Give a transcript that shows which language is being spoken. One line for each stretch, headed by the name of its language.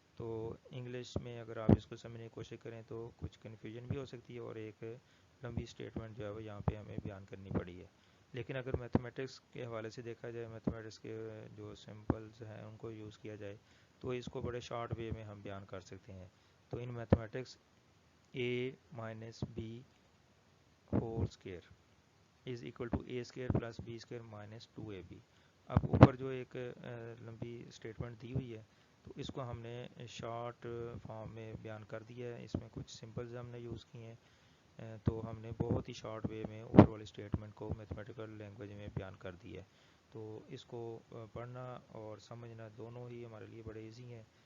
Urdu: تو انگلش میں اگر آپ اس کو سمجھنے کی کوشش کریں تو کچھ کنفیوژن بھی ہو سکتی ہے اور ایک لمبی اسٹیٹمنٹ جو ہے وہ یہاں پہ ہمیں بیان کرنی پڑی ہے. لیکن اگر میتھمیٹکس کے حوالے سے دیکھا جائے، میتھمیٹکس کے جو سمپلز ہیں ان کو یوز کیا جائے تو اس کو بڑے شارٹ وے میں ہم بیان کر سکتے ہیں.
English: تو in mathematics a - b whole square is equal to a square plus b square minus 2ab.
Urdu: اب اوپر جو ایک لمبی اسٹیٹمنٹ دی ہوئی ہے تو اس کو ہم نے شارٹ فارم میں بیان کر دیا ہے. اس میں کچھ سمپلز ہم نے یوز کیے ہیں. تو ہم نے بہت ہی شارٹ وے میں اوپر والی اسٹیٹمنٹ کو میتھمیٹیکل لینگویج میں بیان کر دیا ہے. تو اس کو پڑھنا اور سمجھنا دونوں ہی ہمارے لیے بڑے ایزی ہیں.